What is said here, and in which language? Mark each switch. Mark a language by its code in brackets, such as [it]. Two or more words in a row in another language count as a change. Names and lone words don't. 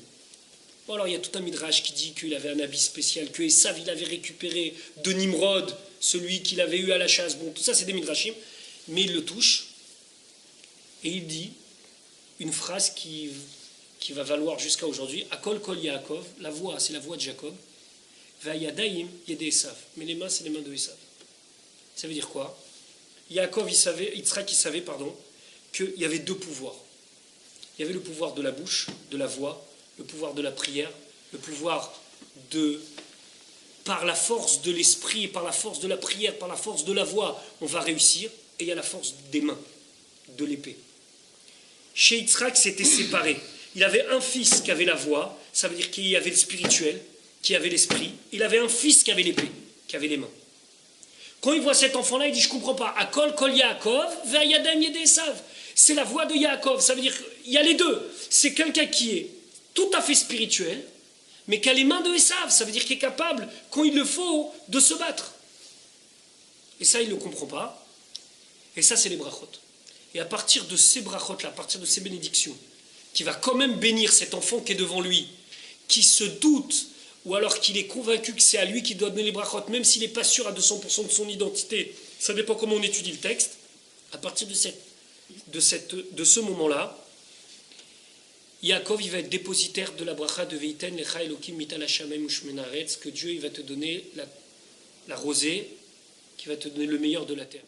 [fr] Bon, alors il y a tout un midrash qui dit qu'il avait un habit spécial, que Esav il avait récupéré de Nimrod, celui qu'il avait eu à la chasse. Bon, tout ça c'est des midrashim, mais il le touche et il dit une phrase qui va valoir jusqu'à aujourd'hui. [he] הקול קול יעקב, [fr] la voix, c'est la voix de Jacob. [he] והידיים ידי עשו, [fr] mais les mains c'est les mains de Esav. Ça veut dire quoi? Yitzhak, il savait, qu'il y avait deux pouvoirs. Il y avait le pouvoir de la bouche, de la voix, le pouvoir de la prière, le pouvoir par la force de l'esprit, par la force de la prière, par la force de la voix, on va réussir. Et il y a la force des mains, de l'épée. Chez Yitzhak, c'était séparé. Il avait un fils qui avait la voix, ça veut dire qu'il y avait le spirituel, qui avait l'esprit. Il avait un fils qui avait l'épée, qui avait les mains. Quand il voit cet enfant-là, il dit, je ne comprends pas. [he] הקול קול יעקב, והידיים ידי עשו. [fr] C'est la voix de Yaakov. Ça veut dire qu'il y a les deux. C'est quelqu'un qui est tout à fait spirituel, mais qui a les mains de Esav. Ça veut dire qu'il est capable, quand il le faut, de se battre. Et ça, il ne le comprend pas. Et ça, c'est les brachot. Et à partir de ces brachot-là, à partir de ces bénédictions, qui va quand même bénir cet enfant qui est devant lui, qui se doute, ou alors qu'il est convaincu que c'est à lui qui doit donner les brachot, même s'il n'est pas sûr à 200% de son identité, ça dépend comment on étudie le texte, à partir de ce moment-là, Yaakov il va être dépositaire de la bracha de [he] ויתן לך אלהים מטל השמים ומשמני הארץ, [fr] que Dieu il va te donner la rosée, qui va te donner le meilleur de la terre.